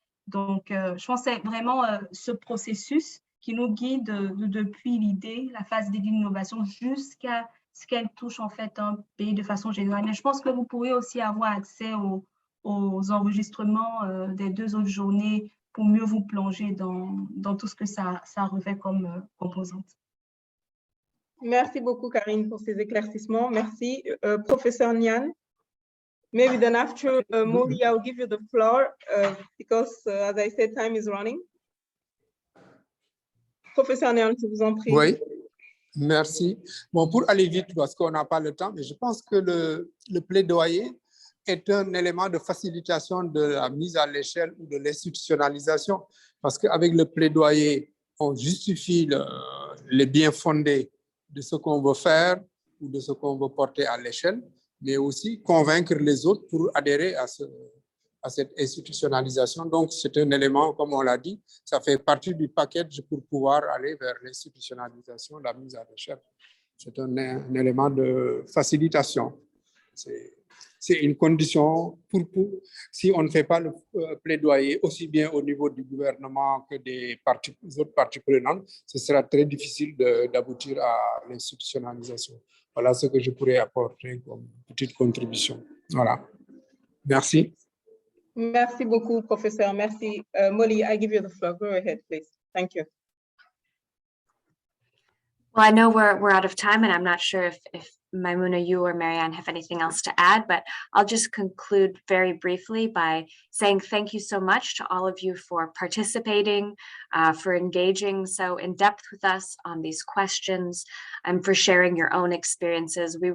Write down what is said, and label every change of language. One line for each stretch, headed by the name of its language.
French: Donc, je pense que c'est vraiment ce processus qui nous guide depuis l'idée, la phase d'innovation, jusqu'à ce qu'elle touche en fait un pays de façon générale. Mais je pense que vous pourrez aussi avoir accès aux enregistrements des 2 autres journées pour mieux vous plonger dans tout ce que ça revêt comme composante. Merci beaucoup, Karine, pour ces éclaircissements. Merci.
English: Professeur Niane, maybe then after Molly, I'll give you the floor because, as I said, time is running.
French: Professeur Niane, je vous en prie. Oui, merci. Bon, pour aller vite, parce qu'on n'a pas le temps, mais je pense que le plaidoyer est un élément de facilitation de la mise à l'échelle ou de l'institutionnalisation, parce qu'avec le plaidoyer, on justifie les biens fondés de ce qu'on veut faire ou de ce qu'on veut porter à l'échelle, mais aussi convaincre les autres pour adhérer à cette institutionnalisation. Donc, c'est un élément, comme on l'a dit, ça fait partie du package pour pouvoir aller vers l'institutionnalisation, la mise à l'échelle. C'est un élément de facilitation. C'est une condition si on ne fait pas le plaidoyer aussi bien au niveau du gouvernement que des autres parties prenantes, ce sera très difficile d'aboutir à l'institutionnalisation. Voilà ce que je pourrais apporter comme petite contribution. Voilà. Merci. Merci beaucoup, professeur. Merci.
English: Molly, I give you the floor. Go ahead, please. Thank you. Well, I know we're out of time, and I'm not sure if Maimouna, you or Marianne have anything else to add, but I'll just conclude very briefly by saying thank you so much to all of you for participating, for engaging so in depth with us on these questions, and for sharing your own experiences.